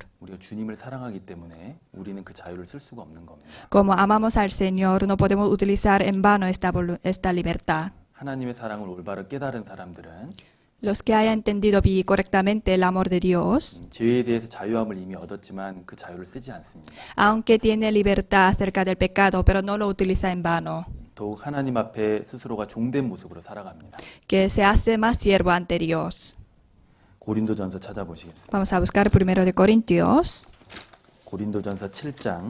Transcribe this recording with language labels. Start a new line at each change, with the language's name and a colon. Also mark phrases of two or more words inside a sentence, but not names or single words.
Korean: 우리가 주님을 사랑하기 때문에 우리는 그 자유를 쓸 수가 없는 겁니다.
Spanish: Como amamos al Señor, no podemos utilizar en vano esta libertad.
Korean: 하나님의 사랑을 올바로 깨달은 사람들은
Spanish: Los que hayan entendido correctamente el amor de Dios,
Korean: 죄에 대해서 자유함을 이미 얻었지만 그 자유를 쓰지 않습니다.
Spanish: aunque tiene libertad acerca del pecado, pero no lo utiliza en vano,
Korean: 더욱 하나님 앞에 스스로가 종된 모습으로 살아갑니다.
Spanish: que se hace más siervo ante Dios.
Korean: 고린도전서 찾아보시겠습니다.
Spanish: Vamos a buscar primero de Corintios,
Korean: 고린도전서 7장